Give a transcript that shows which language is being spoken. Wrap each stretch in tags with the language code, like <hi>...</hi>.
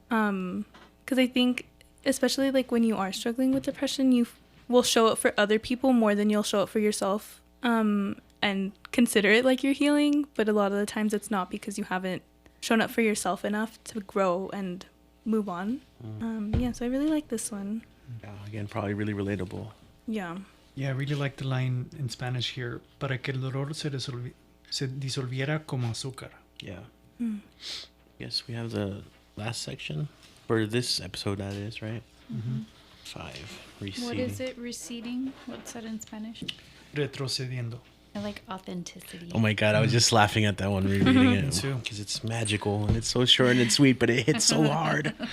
<en>Because I think, especially like when you are struggling with depression, you will show up for other people more than you'll show up for yourself, and consider it like you're healing. But a lot of the times it's not, because you haven't shown up for yourself enough to grow and move on. Yeah, so I really like this one. Yeah, again, probably really relatable. Yeah. Yeah, I really like the line in Spanish here.</en> <es>Para que el dolor se disolviera como azúcar.</es> <en>Yeah. Yes, we have the last section for this episode, that is, right? 5. Receding. What is it? Receding? What's that in Spanish?</en> <es>Retrocediendo.</es> <en>I like authenticity. Oh my God, I was just laughing at that one, rereading Me it. too. Because it's magical and it's so short and it's sweet, but it hits so hard.</en>